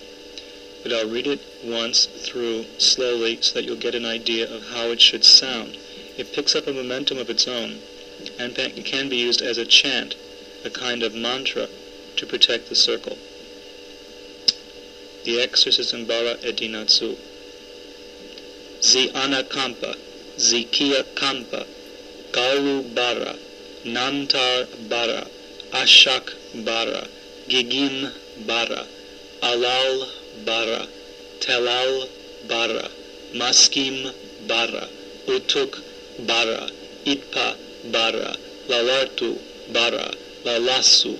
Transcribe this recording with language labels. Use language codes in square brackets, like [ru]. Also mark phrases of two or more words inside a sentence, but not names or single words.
[en] But I'll read it once through slowly so that you'll get an idea of how it should sound It picks up a momentum of its own, and it can be used as a chant, a kind of mantra, to protect the circle. The exorcism [akk] bara edinatsu. Zi anakampa, zi kia kampa, garu bara, nantar bara, ashak bara, gigim bara, alal bara, telal bara, maskim bara, utuk bara, itpa bara, lalartu bara, lalasu